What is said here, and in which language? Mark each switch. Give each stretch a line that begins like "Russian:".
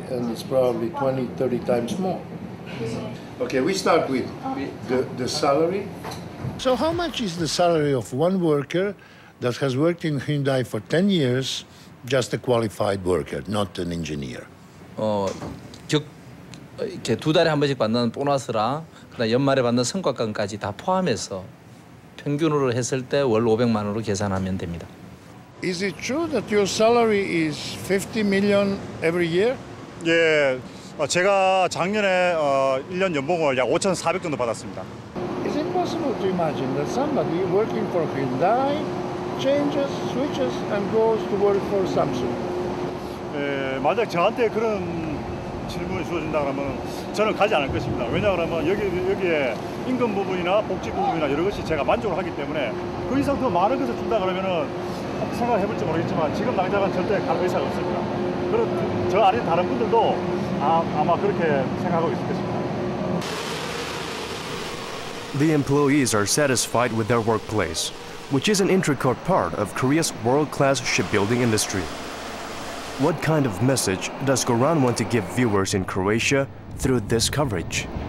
English: And it's probably 20, 30 times more. Okay, we start with the salary. So how much is the salary of one worker that has worked in Hyundai for 10 years, just a qualified worker, not an engineer?
Korean: 이렇게 두 달에 한 번씩 받는 보너스랑 그다음 연말에 받는 성과금까지 다 포함해서 평균으로 했을 때 월 500만 원으로 계산하면 됩니다.
English: Is it true that your salary is 50 million every year?
Korean: 예, 제가 작년에 1년 연봉을 약 5,400 정도 받았습니다.
English: Is it possible to imagine that somebody working for Hyundai changes, switches, and goes to work for Samsung?
Korean: 예, 만약 저한테 그런 질문을 주어진다 그러면 저는 가지 않을 것입니다. 왜냐하면 여기에 임금 부분이나 복지 부분이나 여러 것이 제가 만족을 하기 때문에 그 이상 더 많은 것을 준다 그러면은 생각을 해볼지 모르겠지만 지금 당장은 절대 갈 의사가 없습니다. 그런 저 아닌 다른 분들도 아마 그렇게 생각하고 있을 것입니다.
English: The employees are satisfied with their workplace, which is an intricate part of Korea's world-class shipbuilding industry. What kind of message does Goran want to give viewers in Croatia through this coverage?